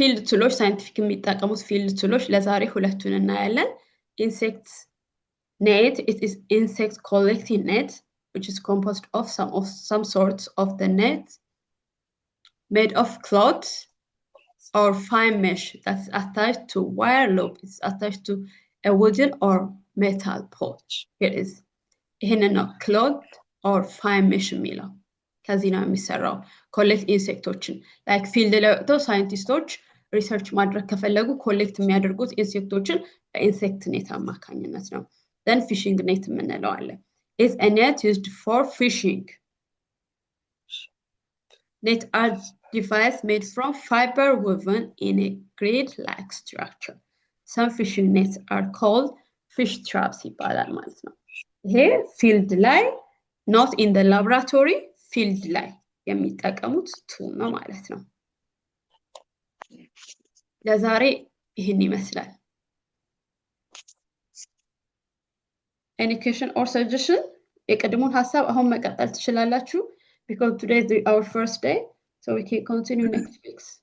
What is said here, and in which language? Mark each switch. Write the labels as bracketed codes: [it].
[am] ቱልስ ሳይንቲፊክ የሚጠቀሙት ፊልድ ቱሎች ለዛሬ ሁለቱን እናያለን። [en] Insect net, it is insect collecting net, which is composed of some sorts of the net made of cloth or fine mesh that's attached to wire loop. It's attached to a wooden or metal pole. Here is cloth or fine mesh [am] የሚለው ከዚህ ነው የሚሰራው። ኮሌክት ኢንሴክቶችን ላይክ ፊልድ ላይ ወጥተው ሳይንቲስቶች ሪሰርች ማድረግ ከፈለጉ ኮሌክት የሚያደርጉት ኢንሴክቶችን በኢንሴክት ኔት አማካኝነት ነው። [en] then fishing net [am] የምንለው አለ. [en] is a net used for fishing. Net are device made from fiber woven in a grid-like structure. Some fishing nets are called fish traps [am] ይባላል ማለት ነው። ይሄ ፊልድ ላይ [en] not in the laboratory, [am] ፊልድ ላይ የሚጠቀሙት ቱል ነው ማለት ነው። ለዛሬ ይህን ይመስላል። [en] Any question or suggestion? [am] የቀድሞውን ሀሳብ አሁን መቀጠል ትችላላችሁ [en] because today is our first day, so we can continue next week.